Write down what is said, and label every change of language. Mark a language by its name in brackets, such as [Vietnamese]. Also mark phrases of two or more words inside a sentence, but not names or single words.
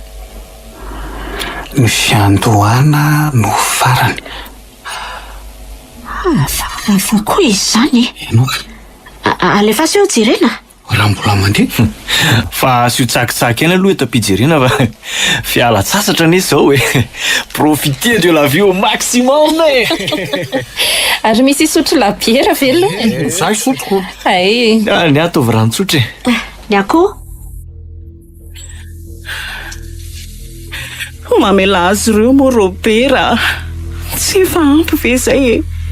[Malagasy] Ny fiandohana no farany. Fa koa izany. Enoka. Alefa sy eo jerena. Raha mbola mandeha. Fa sy ho tsakitsaky aina aloha eto am-pijerena fa fiala-tsasatra anie zao e. [French] Profiter de la vie au maximum e. [Malagasy] Ary misy sotro labiera velona. Zaho sotroko. Ay. Ny ataovy rano-tsotra e. Ny akoho. Mamela azy ireo mo Robera. Tsy efa ampy ve zay e.